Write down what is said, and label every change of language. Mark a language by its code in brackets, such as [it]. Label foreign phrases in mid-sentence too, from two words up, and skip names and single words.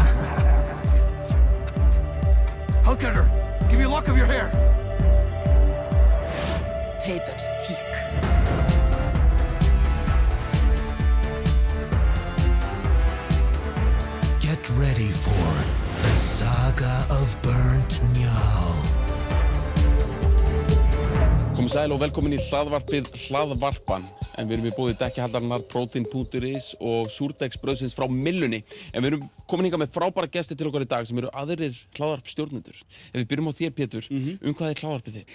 [en] Hallgerder, give me a lock of your hair. Payback's a teak. Get ready for the saga of Burnt Njál. [is] Komið sæl og velkomin í hlaðvarpið Hlaðvarpan. En við erum í boði dekkjahaldarinnar Protein.is og súrdegsbrauðsins frá Millunni. En við erum komin hingað með frábæra gesti til okkar í dag sem eru aðrir hlaðvarpstjórnendur. Ef við byrjum á þér, Pétur, hvað er hlaðvarpið þitt?